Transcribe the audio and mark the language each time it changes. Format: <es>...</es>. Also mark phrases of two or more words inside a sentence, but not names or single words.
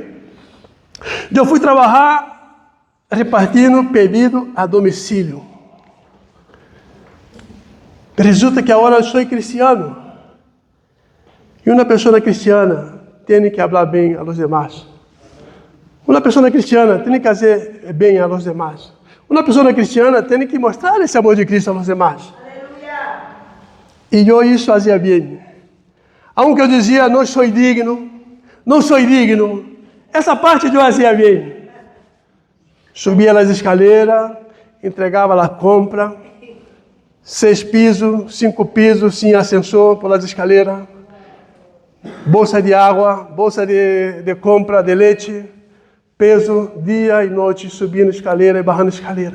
<pt>Eu fui trabalhar repartindo pedido a domicílio. Resulta que agora eu sou cristiano, e uma pessoa cristiana tem que falar bem aos demais. Uma pessoa cristiana tem que fazer bem</pt> <es>a los demás.</es> <pt>Uma pessoa cristiana tem que mostrar esse amor de Cristo</pt> <es>a los demás.</es> <pt>E eu isso fazia bem. Aunque eu dizia, não sou digno, essa parte eu fazia bem. Subia as escaleras, entregava a compra, 6 pisos, 5 pisos, sem ascensor, por as escaleras, bolsa de água, bolsa de compra de leite, peso, dia e noite, subindo escaleira e barrando escaleira.</pt>